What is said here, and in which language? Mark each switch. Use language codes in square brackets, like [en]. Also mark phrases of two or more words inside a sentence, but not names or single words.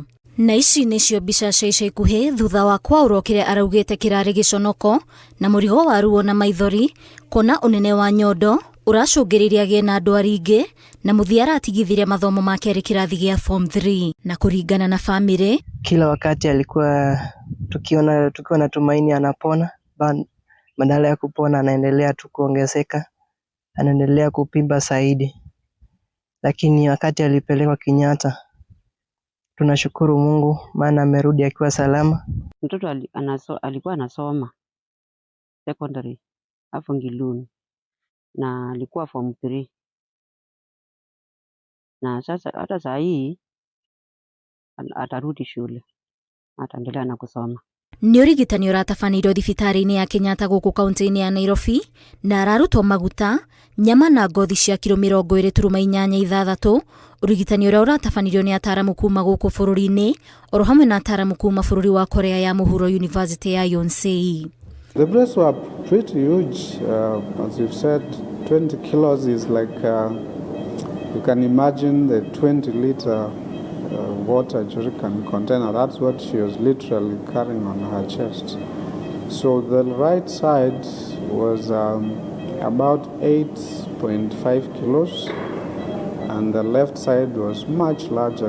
[ki] Na ici nĩcio mbica cia ica ikuhĩ thutha wa kwaũrwo kĩrĩa araugĩte kĩrarĩ gĩconoko na mũrigo wa ruo na maithori, kuona ũnene wa nyondo ũracũngĩrĩria agĩe na ndwari ingĩ, na mũthia aratigithirie mathomo ma kerĩ kĩrathi gĩa form 3. Na kũringana na famĩlĩ, [sw] kila wakati alikuwa tukiwa na tumaini anapona, badala ya kupona anaendelea tu kuongezeka, anaendelea kupimba zaidi. Lakini wakati alipelekwa Kenyatta, tunashukuru Mungu maana amerudi akiwa salama. Mtoto alikuwa anasoma secondary hapo Ngiluni na alikuwa form 3. Na sasa hata saa hii atarudi shule, ataendelea na kusoma. [ki] Nĩ ũrigitani ũratabanĩirio thibitarĩ-inĩ ya Kenyatta gũkũ kaunti-inĩ ya Nairobi, na ararutwo maguta, nyama na ngothi cia kilo 20.86. Ũrigitani ũrĩa ũratabanĩirio nĩ ataaramu kuma gũkũ bũrũri-inĩ, oro hamwe na ataaramu kuma bũrũri wa Korea ya Mũhuro University ya Yonsei. [en] The breasts were pretty huge. As you've said, 20 kilos is like, you can imagine the 20-liter water jerrycan container. That's what she was literally carrying on her chest. So the right side was about 8.5 kilos, and the left side was much larger.